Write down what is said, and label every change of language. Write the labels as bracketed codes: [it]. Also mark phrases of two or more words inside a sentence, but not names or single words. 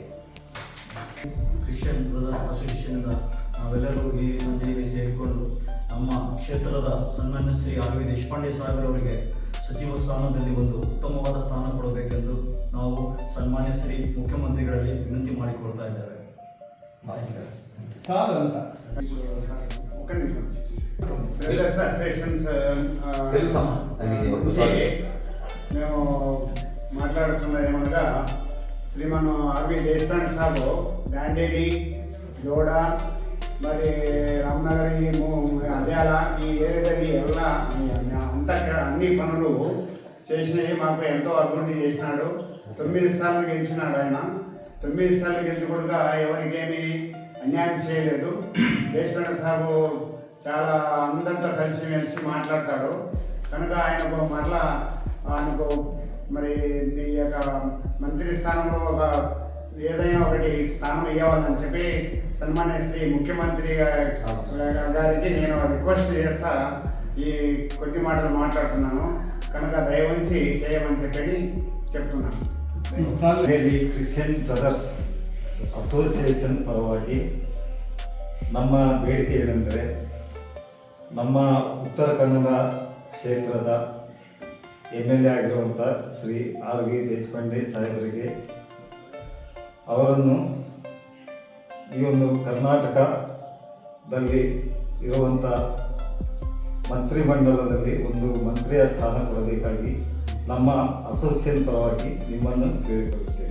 [kn] ಕ್ರಿಶ್ಚಿಯನ್ ಬ್ರದರ್ಸ್ ಅಸೋಸಿಯೇಷನ್ನಿಂದ ನಾವೆಲ್ಲರೂ ಈ ಸಂಜೆಗೆ ಸೇರಿಕೊಂಡು ನಮ್ಮ ಕ್ಷೇತ್ರದ ಸನ್ಮಾನ್ಯ ಶ್ರೀ ಆರ್.ವಿ. ದೇಶಪಾಂಡೆ ಸಾಹೇಬರವರಿಗೆ ಸಚಿವ ಸ್ಥಾನದಲ್ಲಿ ಒಂದು ಉತ್ತಮವಾದ ಸ್ಥಾನ ಕೊಡಬೇಕೆಂದು ನಾವು ಸನ್ಮಾನ್ಯ ಶ್ರೀ ಮುಖ್ಯಮಂತ್ರಿಗಳಲ್ಲಿ ವಿನಂತಿ ಮಾಡಿಕೊಳ್ತಾ ಇದ್ದೇವೆ. [te] మేము మాట్లాడుతున్నది ఏమనగా శ్రీమాన్ ఆర్.వి. దేశపాండే సాబు డాండేలి, ಜೋಡ, మరి ರಾಮನಗರ, ಅದ್ಯಾಲ ఈ ఏరియాದಲ್ಲಿ ಎಲ್ಲ అంతా అన్ని పనులు చేసినవి. మాకు ఎంతో అభివృద్ధి చేసినాడు. 9 సార్లు గెలిచినాడు ఆయన. 9 సార్లు గెలిచకుండా ఎవరికేమీ అన్యాయం చేయలేదు. దేశపాండే సాబు చాలా అందరితో కలిసిమెలిసి మాట్లాడతాడు. కనుక ఆయనకు మరలా ఆయనకు మరి ఈ యొక్క మంత్రి స్థానంలో ఒక ఏదైనా ఒకటి స్థానం ఇవ్వాలని చెప్పి సన్మాన్య శ్రీ ముఖ్యమంత్రి గారికి నేను రిక్వెస్ట్ చేస్తా ఈ కొద్ది మాటలు మాట్లాడుతున్నాను. కనుక దయవంచి చేయమని చెప్పి చెప్తున్నాను. [kn] ಕ್ರಿಶ್ಚಿಯನ್ ಬ್ರದರ್ಸ್ ಅಸೋಸಿಯೇಷನ್ ಪರವಾಗಿ ನಮ್ಮ ಬೇಡಿಕೆ ಏನೆಂದರೆ, ನಮ್ಮ ಉತ್ತರ ಕನ್ನಡ ಕ್ಷೇತ್ರದ MLA ಆಗಿರುವಂಥ ಶ್ರೀ ಆರ್.ವಿ. ದೇಶಪಾಂಡೆ ಸಾಹೇಬರಿಗೆ ಅವರನ್ನು ಈ ಒಂದು ಕರ್ನಾಟಕದಲ್ಲಿ ಇರುವಂಥ ಮಂತ್ರಿಮಂಡಲದಲ್ಲಿ ಒಂದು ಮಂತ್ರಿಯ ಸ್ಥಾನ ಕೊಡಬೇಕಾಗಿ ನಮ್ಮ ಅಸೋಸಿಯೇಷನ್ ಪರವಾಗಿ ನಿಮ್ಮನ್ನು ಕೇಳಿಕೊಳ್ಳುತ್ತೇವೆ.